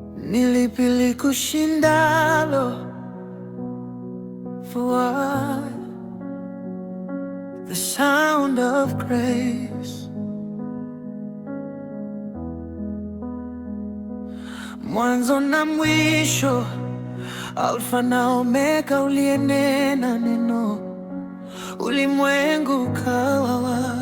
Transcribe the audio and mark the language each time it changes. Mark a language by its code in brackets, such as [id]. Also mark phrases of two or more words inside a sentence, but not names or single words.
[sw] Ni lipi likushindalo? [en] For what? The sound of grace. [sw] Mwanzo na mwisho, Alfa na Omega, uliyenena neno, ulimwengu ukawa.